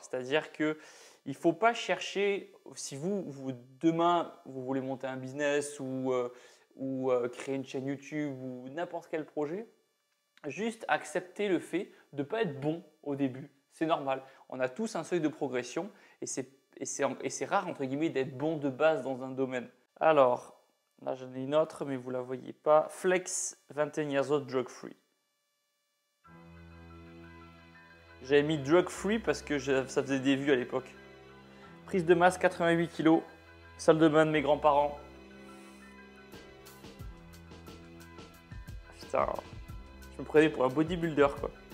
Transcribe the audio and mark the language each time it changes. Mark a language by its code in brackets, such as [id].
[fr] C'est-à-dire que il ne faut pas chercher, si demain, vous voulez monter un business ou créer une chaîne YouTube ou n'importe quel projet, Juste accepter le fait de ne pas être bon au début. C'est normal. On a tous un seuil de progression et c'est rare, entre guillemets, d'être bon de base dans un domaine. Alors, là j'en ai une autre, mais vous ne la voyez pas. [en] Flex, 21 years old, drug free. [fr] J'avais mis drug free parce que ça faisait des vues à l'époque. Prise de masse, 88 kg. Salle de bain de mes grands-parents. Putain, je me prenais pour un bodybuilder quoi.